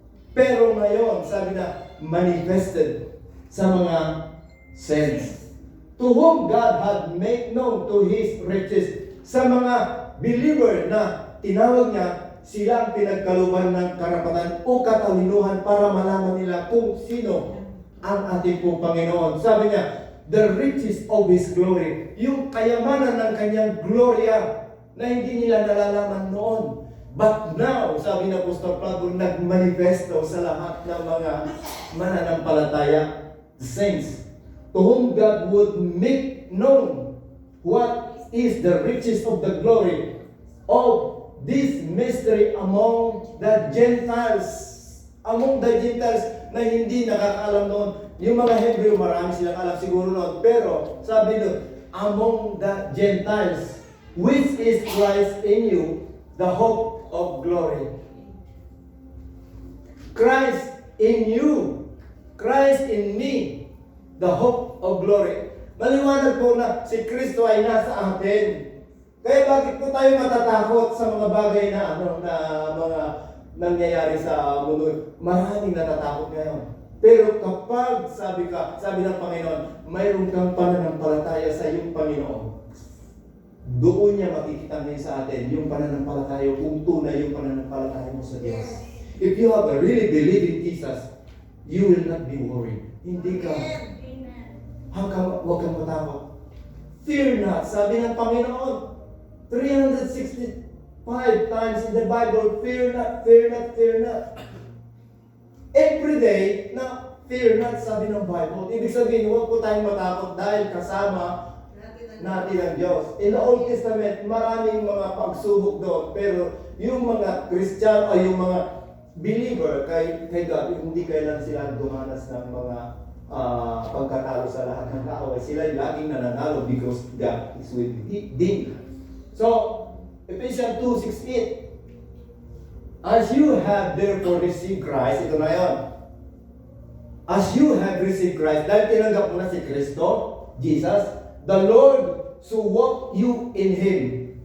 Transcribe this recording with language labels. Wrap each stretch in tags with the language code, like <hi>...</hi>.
<tl>Pero ngayon, sabi na,</tl> <en>manifested sa mga saints, to whom God had made known to his riches.</en> <tl>Sa mga believer na tinawag niya, sila ang pinagkaluban ng karapatan o katalinuhan para malaman nila kung sino ang ating pong Panginoon. Sabi niya,</tl> <en>the riches of His glory.</en> <tl>Yung kayamanan ng kanyang gloria na hindi nila nalalaman noon.</tl> <en>But now,</en> <tl>sabi ng Apostol Pablo, nagmanifesto sa lahat ng mga mananampalataya,</tl> <en>saints, to whom God would make known what is the riches of the glory of this mystery among the Gentiles. Among the Gentiles</en> <tl>na hindi nakakaalam noon. Yung mga Hebrew, marami silang alam siguro noon. Pero, sabi doon,</tl> <en>among the Gentiles, which is Christ in you, the hope of glory. Christ in you, Christ in me, the hope of glory.</en> <tl>Maliwanag po na si Kristo ay nasa atin. Kaya bakit po tayo matatakot sa mga bagay na mga nangyayari sa mundo? Maraming natatakot ngayon. Pero kapag sabi ng Panginoon, mayroon kang pananampalataya sa iyong Panginoon, doon niya makikita niya sa atin yung pananampalataya, kung tunay yung pananampalataya mo sa Diyos.</tl> <en>If you have a really believe in Jesus, you will not be worried.</en> <tl>Hindi ka, huwag kang matakot.</tl> <en>Fear not,</en> <tl>sabi ng Panginoon,</tl> <en>365 times in the Bible, fear not, fear not, fear not. Every day, na fear not, sabi ng Bible.</en> <tl>Ibig sabihin, huwag po tayong matakot dahil kasama natin ang Diyos.</tl> <en>In the Old Testament,</en> <tl>maraming mga pagsubok doon. Pero yung mga Christian o yung mga believer kay God, hindi kailan sila dumanas ng mga pagkatalo sa lahat ng kaaway. Sila laging nananalo</tl> <en>because God is with them. So, Ephesians 2:6-8, as you have therefore received Christ,</en> <tl>ito na yun.</tl> <en>As you have received Christ,</en> <tl>dahil tinanggap mo na si Kristo,</tl> <en>Jesus, the Lord, so walk you in Him.</en>